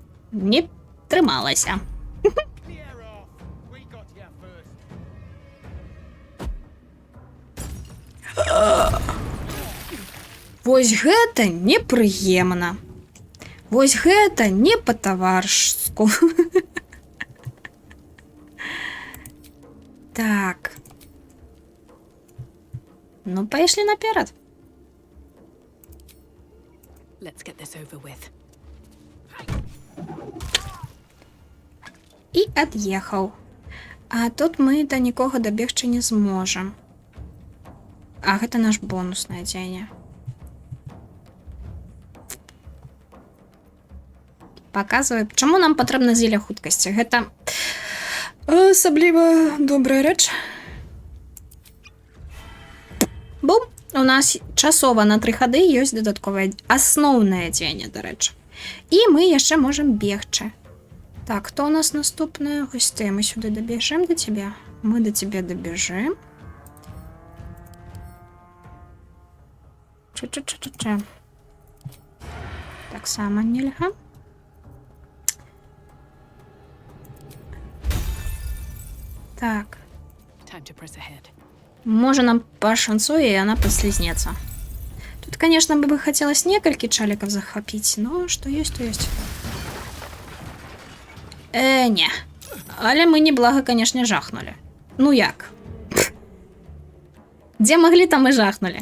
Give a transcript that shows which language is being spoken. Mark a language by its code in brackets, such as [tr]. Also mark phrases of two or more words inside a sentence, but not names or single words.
[be] Не трималася. Вось гэта непрыемна. Вось гэта не па-таварышску. Так. Ну, пайшлі наперад. [en] Let's get this over with. [be] І ад'ехаў. А тут мы да нікога дабегчы не зможам. А гэта наш бонуснае дзеянне. Паказваю, чаму нам патрэбна зелля хуткасці. Гэта асабліва добрая рэч. Бум! У нас часова на 3 хады ёсць дадатковае асноўнае дзеянне, дарэчы. І мы яшчэ можам бегчы. Так, хто у нас наступная? Госці, мы сюды дабежым да цябе. Мы да цябе дабежым. Ча-ча-ча-ча-ча. Таксама нельга. Так. [en] Time to press ahead. [be] Можа нам пашанцуе, і яна падслізнецца. Тут, конечно, бы хацелось некалькі чалікаў захапіць, но што ёсць, то ёсць. Не. Але мы неблага, конечно, жахнули. Ну як? Дзе маглі, там і жахнули.